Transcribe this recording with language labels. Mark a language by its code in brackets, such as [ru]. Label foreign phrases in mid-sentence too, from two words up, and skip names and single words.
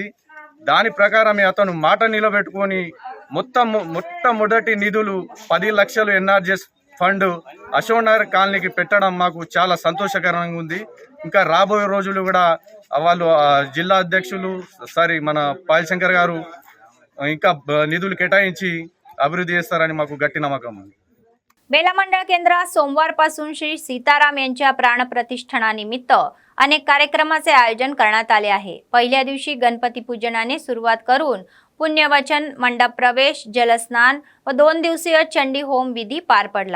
[te] దాని ప్రకారమే అతను మాట నిలబెట్టుకొని మొట్టమొదటి నిధులు 10 లక్షలు [en] NRGS fund [te] అశోక్నగర్ కాలనీకి పెట్టడం మాకు చాలా సంతోషకరంగా ఉంది. ఇంకా రాబోయే రోజులు కూడా వాళ్ళు జిల్లా అధ్యక్షులు మన పాయల్ శంకర్ గారు ఇంకా నిధులు కేటాయించి అభివృద్ధి చేస్తారని మాకు గట్టి నమ్మకం ఉంది. [mr] बेला मंडळ केंद्रात सोमवारपासून श्री सीताराम यांच्या प्राणप्रतिष्ठानानिमित्त अनेक कार्यक्रमाचे आयोजन करण्यात आले आहे. पहिल्या दिवशी गणपती पूजनाने सुरुवात करून पुण्यवचन, मंडप प्रवेश, जलस्नान व 2 दिवसीय चंडी होम विधी पार पडला.